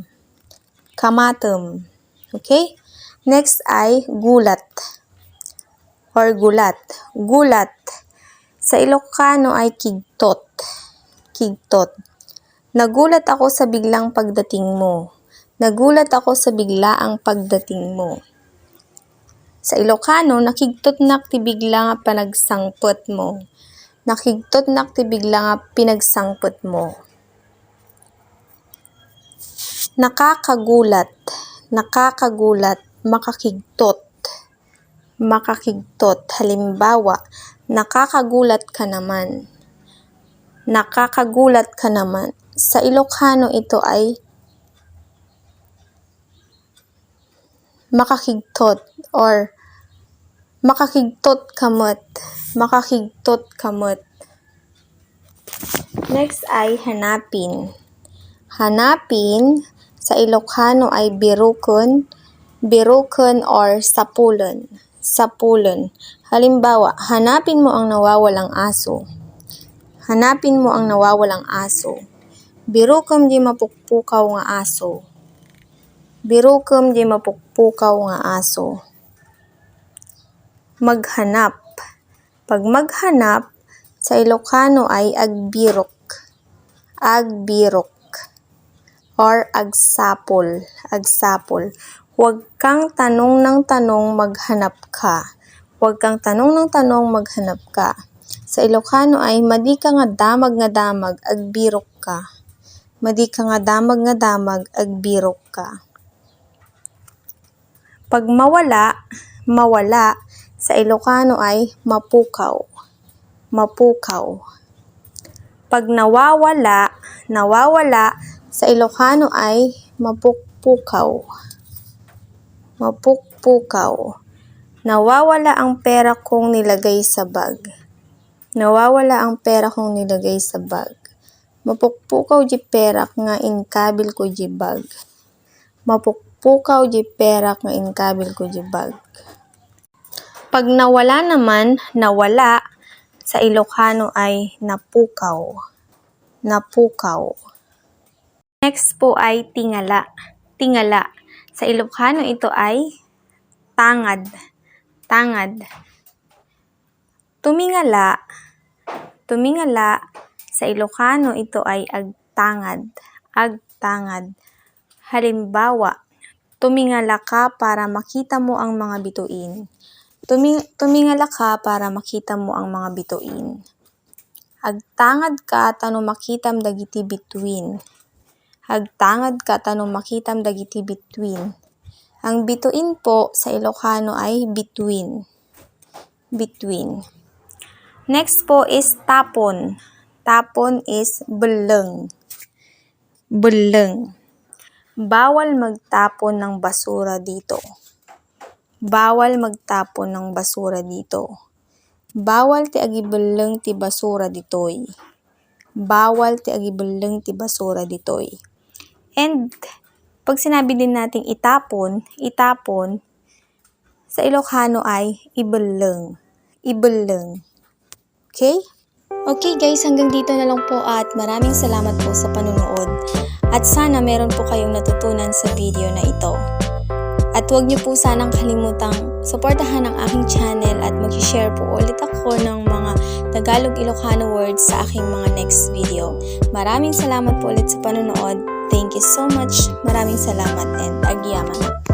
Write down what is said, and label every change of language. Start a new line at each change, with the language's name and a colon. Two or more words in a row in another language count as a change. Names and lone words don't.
Filipino: Kamatem. Okay? Next ay gulat or gulat. Gulat. Sa Ilocano ay kigtot.
Iloko: Kigtot.
Filipino: Nagulat ako sa biglang pagdating mo. Nagulat ako sa biglaang pagdating mo.
Iloko: Sa Ilocano, nakigtot nak ti bigla nga panagsangpot mo. Nakigtot nak ti bigla nga pinagsangpot mo.
Filipino: Nakakagulat.
Iloko: Nakakagulat. Makakigtot. Makakigtot.
Filipino: Halimbawa, nakakagulat ka naman. Nakakagulat ka naman. Sa Ilocano, ito ay makakigtot or
Iloko: makakigtot kamot. Makakigtot kamot.
Filipino: Next ay hanapin. Hanapin, sa Ilocano ay birukon.
Iloko: Birukon or sapulon. Sapulon.
Filipino: Halimbawa, hanapin mo ang nawawalang aso. Hanapin mo ang nawawalang aso.
Iloko: Birukom di mapukpukaw nga aso. Birukom di mapukpukaw nga aso.
Filipino: Maghanap. Pag maghanap, sa Ilocano ay agbirok.
Iloko: Agbirok. Or agsapol. Agsapol.
Filipino: Huwag kang tanong ng tanong, maghanap ka. Huwag kang tanong ng tanong, maghanap ka. Sa Ilocano ay
Iloko: madi ka nga damag, agbirok ka. Madi ka nga damag, agbirok ka.
Filipino: Pag mawala, mawala, sa Ilocano ay mapukaw.
Iloko: Mapukaw.
Filipino: Pag nawawala, nawawala, sa Ilocano ay mapukpukaw.
Iloko: Mapukpukaw.
Filipino: Nawawala ang pera kong nilagay sa bag. Nawawala ang pera kong nilagay sa bag.
Iloko: Mapukpukaw di perak nga inkabil ko di bag. Mapukpukaw di perak nga inkabil ko di bag.
Filipino: Pag nawala naman, nawala, sa Ilocano ay napukaw.
Iloko: Napukaw.
Filipino: Next po ay tingala. Tingala. Sa Ilocano ito ay tangad. Tangad. Tumingala. Tumingala. Sa Ilocano ito ay agtangad.
Iloko: Agtangad.
Filipino: Halimbawa, tumingala ka para makita mo ang mga bituin. Tumingala ka para makita mo ang mga bituin.
Iloko: Agtangad ka tano makitam dagiti bituin. Agtangad ka tano makitam dagiti bituin.
Filipino: Ang bituin po sa Ilocano ay between. Between. Next po is tapon. Tapon is beleng. Beleng. Bawal magtapon ng basura dito. Bawal magtapon ng basura dito.
Iloko: Bawal ti agibeleng ti basura ditoy. Bawal ti agibeleng ti basura ditoy.
Filipino: And pag sinabi din nating itapon, itapon, sa Ilocano ay ibeleng. Ibeleng. Okay?
English: Okay guys,
Filipino: hanggang dito na lang po at maraming salamat po sa panunood. At sana meron po kayong natutunan sa video na ito. At huwag niyo po sanang kalimutang suportahan ang aking channel at mag-share po ulit ako ng mga Tagalog Ilocano words sa aking mga
English: next video.
Filipino: Maraming salamat po ulit sa panonood.
English: Thank you so much.
Filipino: Maraming salamat and agyaman.